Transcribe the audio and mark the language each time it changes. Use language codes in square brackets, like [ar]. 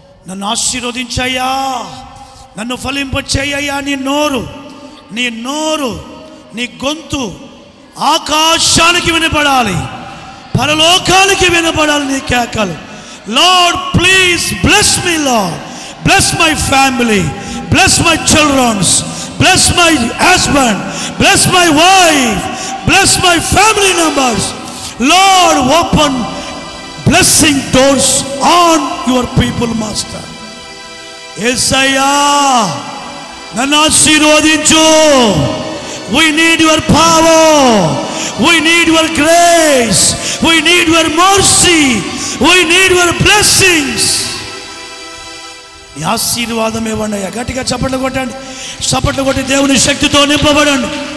[te] నన్ను ఆశీర్వదించయ్యా, నన్ను ఫలింపచేయ్యా. నీ నోరు నీ గొంతు ఆకాశానికి వినపడాలి, పరలోకానికి వినపడాలి నీ కేకలు. [en] Lord, please bless me, Lord. Bless my family, bless my children, bless my husband, bless my wife, bless my family members. Lord, open blessing doors on your people, Master. [te] Yesaya, nanu ఆశీర్వదించు. [en] We need your power, we need your grace, we need your mercy, we need your blessings. [te] ఈ ఆశీర్వాదం ఇవ్వండి. గట్టిగా చప్పట్లు కొట్టండి. చప్పట్లు కొట్టి దేవుని శక్తితో నింపబడండి.